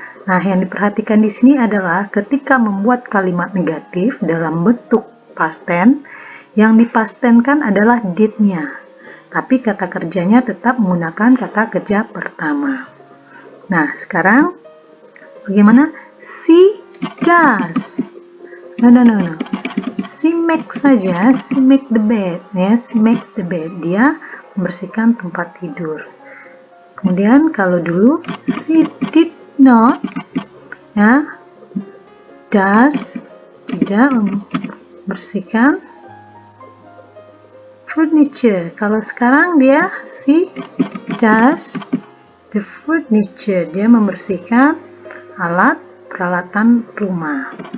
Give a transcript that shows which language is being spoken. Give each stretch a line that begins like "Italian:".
Indonesian: Nah, yang diperhatikan di sini adalah ketika membuat kalimat negatif dalam bentuk past tense, yang dipastenkan adalah did-nya, tapi kata kerjanya tetap menggunakan kata kerja pertama. Nah, sekarang bagaimana?
English: She does. No. She make
Indonesian: saja,
English: she make the bed, ya, she make the bed.
Indonesian: Dia membersihkan tempat tidur. Kemudian kalau dulu
English: she did not,
Indonesian: ya, does, tidak membersihkan furniture. Kalau sekarang dia
English: she does the furniture.
Indonesian: Dia membersihkan alat peralatan rumah.